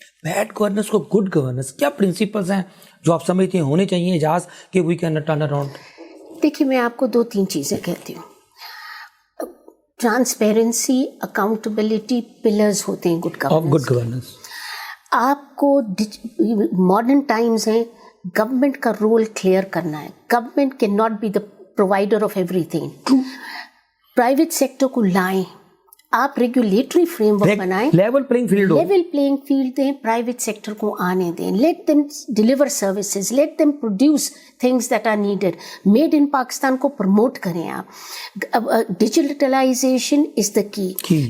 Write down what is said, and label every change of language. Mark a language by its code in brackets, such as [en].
[ur] Bad governance کو good governance, کیا principles ہیں جو آپ سمجھتے ہیں ہونے چاہیے اعجاز کہ [en] We can turn around? [ur] دیکھیے میں آپ کو 2-3 چیزیں کہتی ہوں. ٹرانسپیرنسی، اکاؤنٹیبلٹی پلرز ہوتے ہیں گڈ گورننس. آپ کو ماڈرن ٹائمز ہیں، گورنمنٹ کا رول کلیئر کرنا ہے. [en] Government can not be the provider of every thing. [ur] Private sector کو لائیں، آپ ریگولیٹری فریم ورک بنائیں، لیول پلینگ فیلڈ دیں، پرائیویٹ سیکٹر کو آنے دیں. [en] Let them deliver services, let them produce things that are needed. [ur] Made in Pakistan کو promote کریں آپ. [en] Digitalisation is the key.